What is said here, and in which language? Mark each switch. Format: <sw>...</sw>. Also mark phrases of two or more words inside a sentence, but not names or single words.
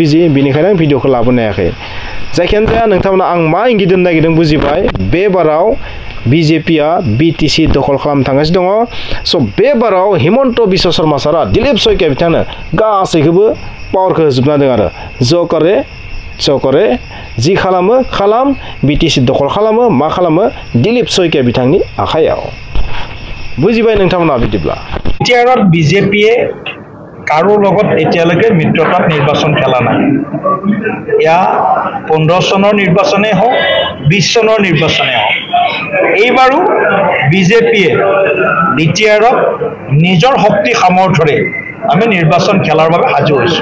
<brx>बिजि बेनिखायनो आं भिडिअखौ लाबोनो हायाखै जायखियानो जाया नोंथांमोना आं मा इंगित होनो नागिरदों बुजिबाय बे बाराव बिजेपिया बिटिसि दखल खालामनो थांगासिनो दङ स' बे बाराव हिमन्त बिश्व शर्मा सारा दिलीप सयकिया बिथांनो गासैखौबो पावारखौ होजोबना होदों आरो ज' करे जि खालाम बिटिसि दखल खालामो मा खालामो दिलीप सयकिया बिथांनि आखायाव बुजिबाय नोंथांमोना बिदिब्ला</brx> <as>बिटिआरत बिजेपिए কাৰো লগত এতিয়ালৈকে মিত্ৰতাত নিৰ্বাচন খেলা নাই ইয়া 15 চনৰ নিৰ্বাচনে হওক 20 চনৰ নিৰ্বাচনে হওক এইবাৰো বিজেপিয়ে বিটিআৰক নিজৰ শক্তি সামৰ্থৰে আমি নিৰ্বাচন খেলাৰ বাবে সাজু হৈছো</as>